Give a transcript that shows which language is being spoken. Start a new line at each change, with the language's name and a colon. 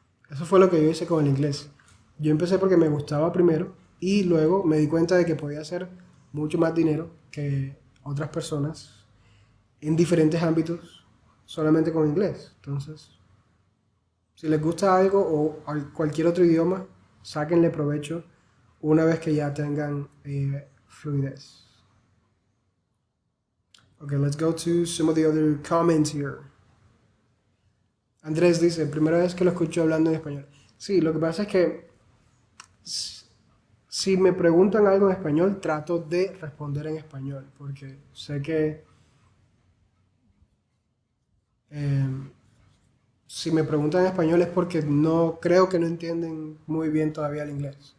Spanish: Eso fue lo que yo hice con el inglés. Yo empecé porque me gustaba primero y luego me di cuenta de que podía hacer mucho más dinero que otras personas en diferentes ámbitos solamente con inglés. Entonces, si les gusta algo o cualquier otro idioma, sáquenle provecho una vez que ya tengan fluidez.
English: Okay, let's go to some of the other comments here.
Spanish: Andrés dice, primera vez que lo escucho hablando en español. Sí, lo que pasa es que si me preguntan algo en español, trato de responder en español, porque sé que si me preguntan en español es porque no creo que no entienden muy bien todavía el inglés.